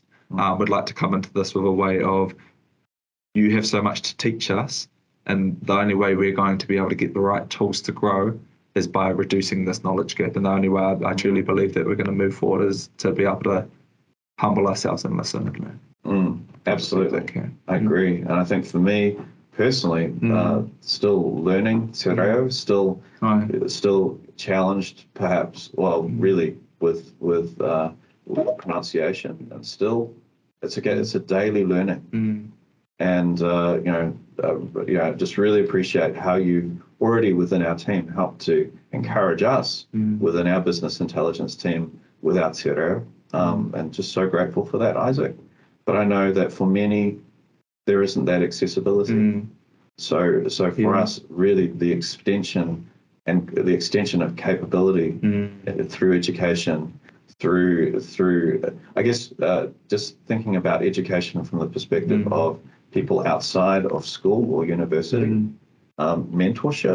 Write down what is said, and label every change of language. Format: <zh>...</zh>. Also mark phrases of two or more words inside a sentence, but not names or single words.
<en>We'd like to come into this with a way of, you have so much to teach us, and the only way we're going to be able to get the right tools to grow is by reducing this knowledge gap. And the only way I truly believe that we're going to move forward is to be able to humble ourselves and listen and learn. Absolutely. I agree. And I think for me personally, still learning</en> <mi>te reo,</mi> <en>still challenged perhaps, really with pronunciation, and still it's a daily learning. And just really appreciate how you already within our team helped to encourage us within our business intelligence team with our</en> <mi>te reo,</mi> <en>and just so grateful for that, Isaac. But I know that for many there isn't that accessibility. So for us, really the extension of capability through education, through I guess just thinking about education from the perspective of people outside of school or university, mentorship.</en>